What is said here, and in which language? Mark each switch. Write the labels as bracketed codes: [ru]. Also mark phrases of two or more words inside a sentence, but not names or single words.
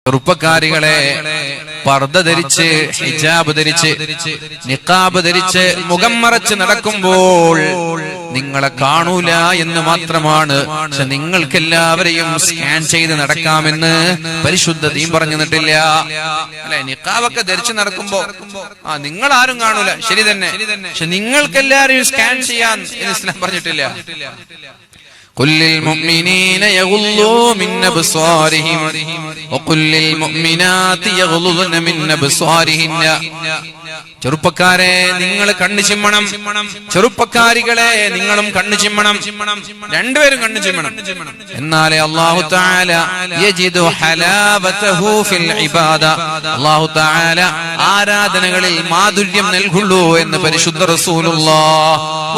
[ml] ചെറുപ്പക്കാരികളെ പർദ്ദ ധരിച്ച് ഹിജാബ് ധരിച്ച് നിഖാബ് ധരിച്ച് മുഖം മറച്ച് നടക്കുമ്പോൾ നിങ്ങളെ കാണൂല എന്ന് മാത്രമാണ്. പക്ഷെ നിങ്ങൾക്കെല്ലാവരെയും സ്കാൻ ചെയ്ത് നടക്കാമെന്ന് പരിശുദ്ധ ദീൻ പറഞ്ഞു തന്നിട്ടില്ല. അല്ലെ, നിഖാബൊക്കെ ധരിച്ച് നടക്കുമ്പോ നിങ്ങൾ ആരും കാണൂല, ശരി തന്നെ. പക്ഷെ നിങ്ങൾക്കെല്ലാവരെയും സ്കാൻ ചെയ്യാൻ ഇസ്ലാം പറഞ്ഞിട്ടില്ല. [ar] قل للمؤمنين يغضوا من أبصارهم وقل للمؤمنات يغضضن من أبصارهن. [ml] ചെറുപ്പക്കാരെ നിങ്ങൾ കണ്ണു ചിമ്മണം, ചെറുപ്പക്കാരികളെ നിങ്ങളും കണ്ണു ചിമ്മണം, രണ്ടുപേരും കണ്ണു ചിമ്മണം. എന്നാലേ [ar] الله تعالى يجد حلاوته في العبادة, الله تعالى [ml] ആരാധനകളിൽ മാധുര്യം നൽകുള്ളൂ എന്ന് പരിശുദ്ധ റസൂലുള്ളാഹ്.